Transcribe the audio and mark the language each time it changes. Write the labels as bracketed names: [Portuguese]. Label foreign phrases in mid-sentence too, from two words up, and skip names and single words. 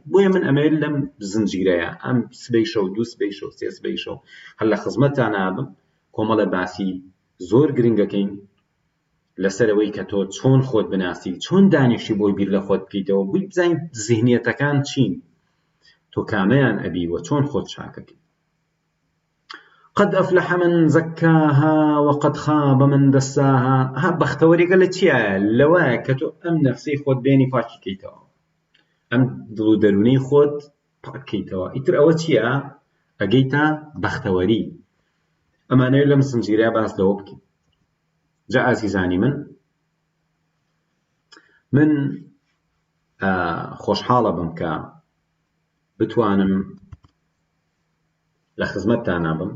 [Central Kurdish] بۆیە من ئەمەوێت لەم زنجیرەیە، ئەم سبەی شەو، 2 سبەی شەو، 3 سبەی شەو هەر لە خزمەتتان نابم، کۆمەڵە باسی زۆر گرنگەکەین لەسەرەوەی کە تۆ چۆن خۆت بناسی، چۆن دانیشی بۆی بیر لە خۆت بکەیتەوە، بووی بزانیت ذهنیەتەکان چین، تۆ کامەیان ئەبی و چۆن خۆت چاکەکەی. [Arabic] قد أفلح من زكاها وقد خاب من دساها. [Central Kurdish] ها بەختەوەریەکە لە چییە؟ لەوایە کە تۆ ئەم نەفسەی خۆت بێنی پاکی کەیتەوە، ئەم دڵ و دەرونەی خۆت پاک کەیتەوە. ئیتر ئەوە چییە؟ ئەگەیتە بەختەوەری. ئەمانەوێت لەم زنجیرەیە باس لەوە بکەین. جا ئازیزانی من خۆشحاڵە بم کە بتوانم لە خزمەتتانە بم